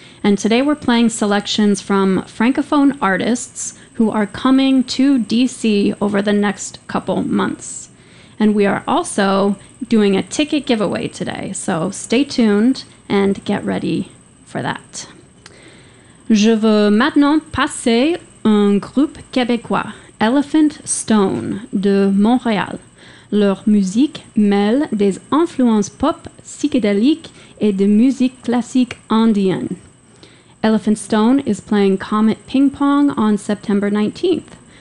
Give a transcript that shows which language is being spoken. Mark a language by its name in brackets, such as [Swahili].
[English] And today we're playing selections from Francophone artists who are coming to DC over the next couple months. And we are also doing a ticket giveaway today, so stay tuned and get ready for that. [French] Je veux maintenant passer un groupe québécois, Elephant Stone, de Montréal. Leur musique mêle des influences pop, psychédéliques et de musique classique andine. [English] Elephant Stone is playing Comet Ping Pong on September 19th.